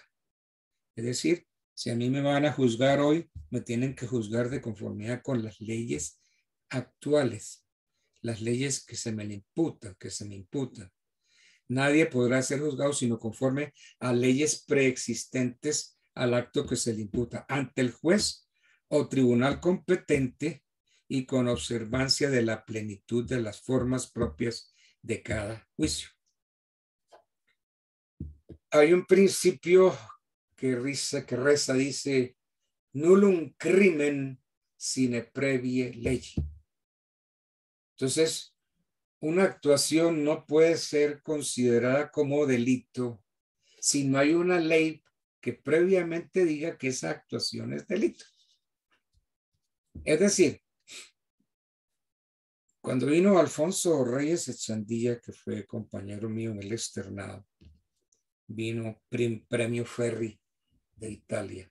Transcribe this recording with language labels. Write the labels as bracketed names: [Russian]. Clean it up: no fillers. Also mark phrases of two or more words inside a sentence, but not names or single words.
[Spanish] Es decir, si a mí me van a juzgar hoy, me tienen que juzgar de conformidad con las leyes actuales, las leyes que se me imputan, Nadie podrá ser juzgado sino conforme a leyes preexistentes al acto que se le imputa ante el juez o tribunal competente y con observancia de la plenitud de las formas propias de cada juicio. Hay un principio que reza, dice, [Latin] nullum crimen sine previe legi. [Spanish] Entonces, una actuación no puede ser considerada como delito si no hay una ley que previamente diga que esa actuación es delito. Es decir, cuando vino Alfonso Reyes Echandía, que fue compañero mío en el externado, vino premio Ferri de Italia.